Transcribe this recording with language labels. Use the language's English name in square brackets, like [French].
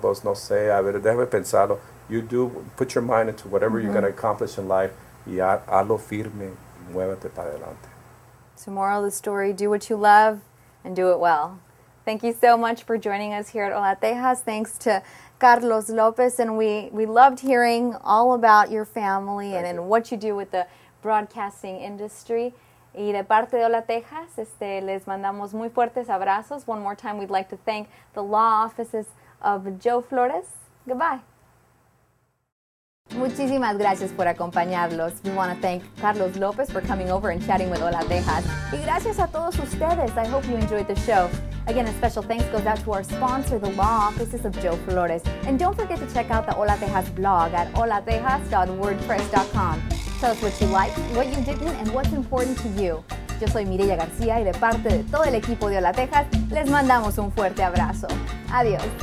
[Spanish] Vos no sé, a ver, déjame pensarlo. [English] You do, put your mind into whatever you're going to accomplish in life, [Spanish] y hazlo firme, muévete para adelante. [English] So moral of the story, do what you love and do it well. Thank you so much for joining us here at Hola Tejas. Thanks to Carlos Lopez, and we loved hearing all about your family and what you do with the broadcasting industry. [Spanish] Y de parte de Hola Tejas, les mandamos muy fuertes abrazos. [English] One more time, we'd like to thank the law offices of Joe Flores. Goodbye. [Spanish] Muchísimas gracias por acompañarlos. [English] We want to thank Carlos Lopez for coming over and chatting with Hola Tejas. [Spanish] Y gracias a todos ustedes. [English] I hope you enjoyed the show. Again, a special thanks goes out to our sponsor, the law offices of Joe Flores. And don't forget to check out the Hola Tejas blog at holatejas.wordpress.com. Tell us what you liked, what you didn't, and what's important to you. [Spanish] Yo soy Mireya Garcia y de parte de todo el equipo de Hola Tejas, les mandamos un fuerte abrazo. Adiós.